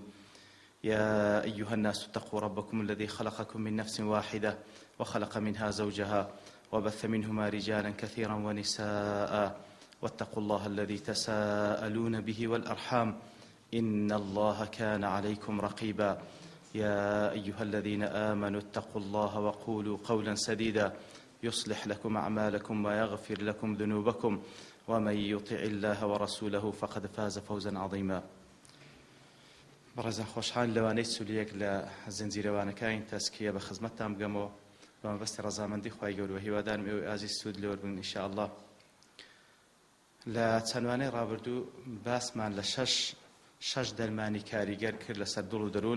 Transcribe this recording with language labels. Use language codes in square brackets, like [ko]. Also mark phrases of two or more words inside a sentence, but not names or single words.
[ar] يا أيها الناس اتقوا ربكم الذي خلقكم من نفس واحدة وخلق منها زوجها وبث منهما رجالا كثيرا ونساء، واتقوا الله الذي تساءلون به والأرحام إن الله كان عليكم رقيبا. يا أيها الذين آمنوا اتقوا الله وقولوا قولا سديدا يصلح لكم أعمالكم ويغفر لكم ذنوبكم، ومن يطع الله ورسوله فقد فاز فوزا عظيما. [ckb] بەڕێزان خۆشحال لەوانەی سوليەک لە زنجیرەوانەکانی تەسکیە بە خزمەتتان بگەمەوە بە مەبەستی ڕەزامەندی خوای گەورە هیوادارم ئێوە ئازیز سوود لێوە بن ئینشاءالله. لە چەندوانەی ڕابردوو باسمان لە شەش دەرمانی کاریگەر کرد لەسەر دڵ و دەروون.